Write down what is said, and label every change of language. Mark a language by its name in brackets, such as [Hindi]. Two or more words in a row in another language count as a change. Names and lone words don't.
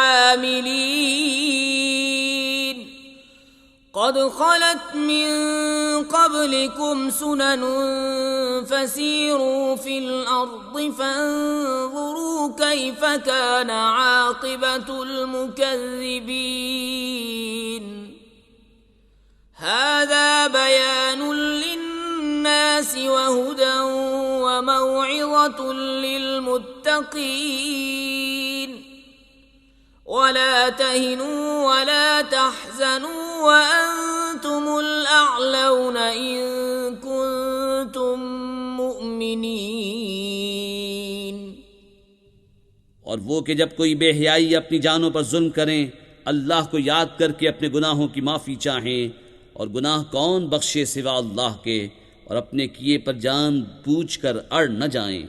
[Arabic] عاملين قد خلت من قبلكم سنن فسيروا في الأرض فانظروا كيف كان عاقبة المكذبين هذا بيان للناس وهدى وموعظة للمتقين ولا تهنوا ولا تحزنوا وأنتم الأعلون إن كنتم مؤمنين. [Urdu] اور وہ کہ جب کوئی بے حیائی اپنی جانوں پر ظلم کریں، اللہ کو یاد کر کے اپنے گناہوں کی معافی چاہیں، اور گناہ کون بخشے سوا اللہ کے، اور اپنے کیے پر جان پوچھ کر اڑ نہ جائیں.